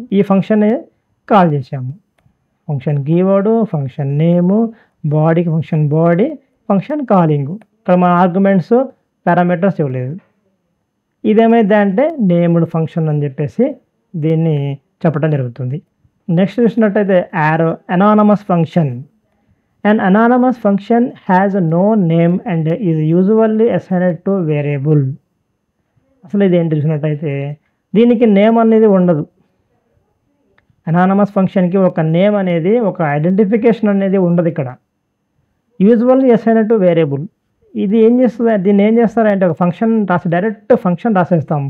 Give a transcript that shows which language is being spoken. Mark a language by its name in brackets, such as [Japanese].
[Telugu] ఈ function call చేసాము. Function keyword, function నేము, బాడీకి ఫంక్షన్ బాడీ, ఫంక్షన్ కాలింగ్. ఇక్కడ మన ఆర్గ్యుమెంట్స్, పారామీటర్స్ ఇవ్వలేదు. ఇదేమైంది అంటే నేమ్డ్ ఫంక్షన్ అని చెప్పేసి దీన్ని చెప్పడం జరుగుతుంది. నెక్స్ట్ చూసినట్టయితే anonymous function. [English] An anonymous function has no name and is usually assigned to variable. [Telugu] అసలు ఇది ఏంటి చూసినట్టయితే దీనికి నేమ్ అనేది ఉండదు. అనానమస్ ఫంక్షన్కి ఒక నేమ్ అనేది, ఒక ఐడెంటిఫికేషన్ అనేది ఉండదు. ఇక్కడ యూజువల్లీ అసైన్డ్ టు వేరియబుల్. ఇది ఏం చేస్తుంది, దీన్ని ఏం చేస్తారంటే ఒక ఫంక్షన్ డైరెక్ట్ ఫంక్షన్ రాసేస్తాం.